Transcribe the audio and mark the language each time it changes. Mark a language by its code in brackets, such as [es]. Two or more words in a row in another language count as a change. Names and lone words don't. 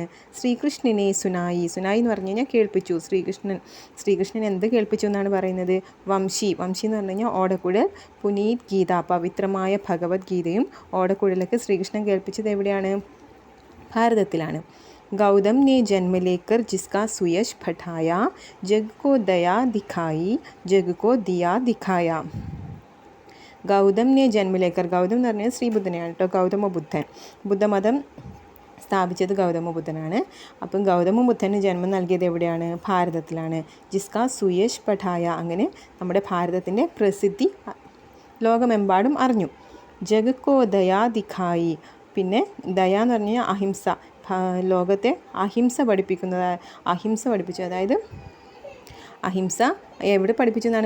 [ml] ശ്രീകൃഷ്ണനെ സുനായി എന്ന് പറഞ്ഞു കഴിഞ്ഞാൽ കേൾപ്പിച്ചു. ശ്രീകൃഷ്ണൻ എന്ത് കേൾപ്പിച്ചു എന്നാണ് പറയുന്നത്? വംശി എന്ന് പറഞ്ഞു കഴിഞ്ഞാൽ ഓടക്കുഴൽ. പുനീത് ഗീത, പവിത്രമായ ഭഗവത്ഗീതയും ഓടക്കുഴലൊക്കെ ശ്രീകൃഷ്ണൻ കേൾപ്പിച്ചത് എവിടെയാണ്? ഭാരതത്തിലാണ്. [hi] ഗൗതം ने जन्म लेकर जिसका सुयश बढ़ाया, जग को दया दिखाई, जग को दिया दिखाया. ഗൗതം ने जन्म लेकर, [ml] ഗൗതം എന്ന് പറഞ്ഞാൽ ശ്രീബുദ്ധനെയാണ് കേട്ടോ. ഗൗതമ ബുദ്ധൻ, ബുദ്ധമതം സ്ഥാപിച്ചത് ഗൗതമ ബുദ്ധനാണ്. അപ്പം ഗൗതമ ബുദ്ധന് ജന്മം നൽകിയത് എവിടെയാണ്? ഭാരതത്തിലാണ്. [hi] जिसका सुयश बढ़ाया, [ml] അങ്ങനെ നമ്മുടെ ഭാരതത്തിൻ്റെ പ്രസിദ്ധി ലോകമെമ്പാടും അറിഞ്ഞു. [hi] जग को दया दिखाई, [ml] പിന്നെ ദയ എന്ന് പറഞ്ഞാൽ അഹിംസ, ലോകത്തെ അഹിംസ പഠിപ്പിച്ചു, അതായത് അഹിംസ എവിടെ പഠിപ്പിച്ചു എന്നാണ്?